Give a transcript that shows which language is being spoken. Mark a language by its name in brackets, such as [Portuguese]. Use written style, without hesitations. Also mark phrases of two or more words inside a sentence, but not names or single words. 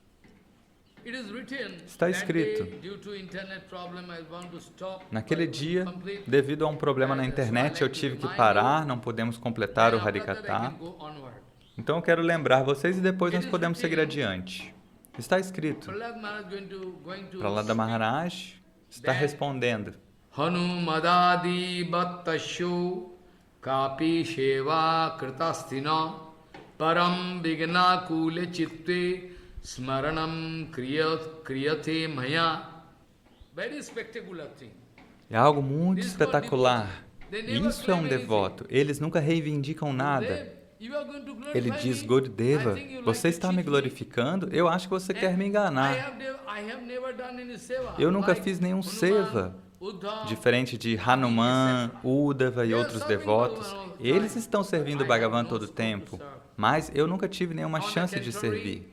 [Portuguese] Está escrito, naquele dia, devido a um problema na internet, eu tive que parar, não podemos completar o Harikatha. Então eu quero lembrar vocês e depois nós podemos seguir adiante. Está escrito, Prahlada Maharaj está respondendo, [Sanskrit] Hanumadadi Bhattashu Kapi Sheva Kritastina Param Vigna Kule Chitte Smaranam Kriyate Maya. [English] Very spectacular thing. [Portuguese] É algo muito espetacular. Isso é um devoto. Eles nunca reivindicam nada. Ele diz, Gurudeva, você está me glorificando? Eu acho que você quer me enganar. Eu nunca fiz nenhum seva. Diferente de Hanuman, Uddhava e outros devotos, eles estão servindo o Bhagavan todo o tempo, mas eu nunca tive nenhuma chance de servir.